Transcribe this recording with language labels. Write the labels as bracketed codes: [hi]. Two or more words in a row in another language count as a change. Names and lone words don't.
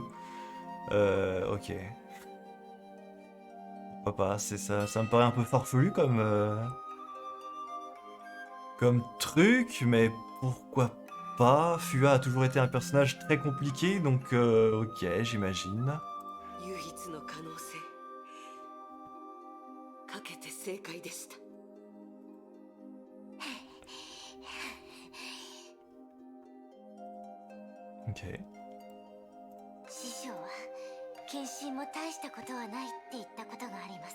[fr] ok. Pourquoi pas, c'est ça, ça me paraît un peu farfelu comme truc, mais pourquoi pas? Fua a toujours été un personnage très compliqué, donc ok, j'imagine. [ja] 唯一の可能性。かけて正解でした。 [fr] Ok. [ja] 師匠は献身も大したことはないって言ったことがあります。